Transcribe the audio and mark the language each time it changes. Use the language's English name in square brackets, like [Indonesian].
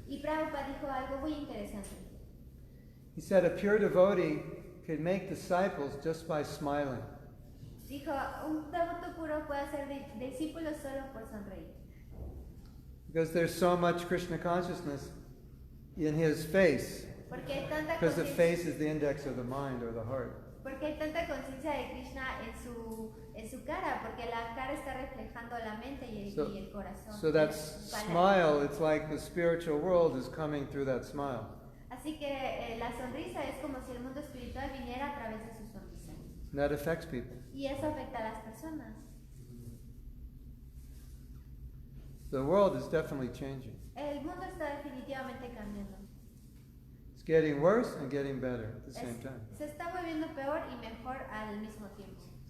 [Spanish] Y Prabhupada dijo algo muy interesante. [English] He said a pure devotee can make disciples just by smiling. [Spanish] Dijo, un devoto puro puede hacer discípulos solo por sonreír. [English] Because there's so much Krishna consciousness in his face. [Spanish] Porque hay tanta [English] Because the [Spanish] conciencia, [English] face is the index of the mind or the heart. [Spanish] porque hay tanta conciencia de Krishna en su cara, porque la cara está reflejando la mente y el corazón. [English] So that [Spanish] su palabra. [English] smile, it's like the spiritual world is coming through that smile. [Spanish] Así que la sonrisa es como si el mundo espiritual viniera a través de su sonrisa. [English] And that affects people. [Spanish] Y eso afecta a las personas. [English] The world is definitely changing. [Spanish] El mundo está definitivamente cambiando. [English] It's getting worse and getting better at the same time. [Spanish] Se está volviendo peor y mejor al mismo tiempo.